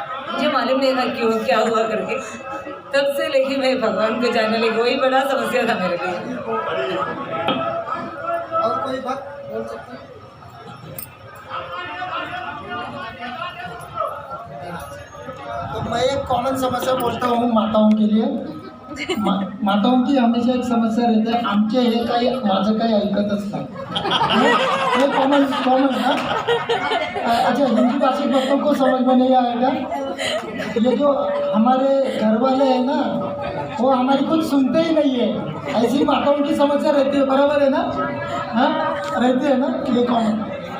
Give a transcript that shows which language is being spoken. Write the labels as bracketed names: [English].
[Hindi] मुझे मालूम नहीं था क्यों, क्या हुआ करके। तब से लेके मैं भगवान को जानने लगी, वही बड़ा समस्या था मेरे लिए। और कोई बात बोल सकते हैं? तो मैं एक कॉमन समस्या बोलता हूँ माताओं के लिए। माताओं की हमेशा एक समस्या रहते आहे, [Marathi] आमचे हे काही माझं काही ऐकतच नाही। हे कॉमन ना। [Hindi] अच्छा, हिंदी भाषी बच्चों को समझ में नहीं आएगा। ये जो हमारे घर वाले हैं ना, वो हमारी कुछ सुनते ही नहीं है। ऐसी माताओं की समस्या रहती है, बराबर है ना? हाँ, रहती है ना, ये कॉमन।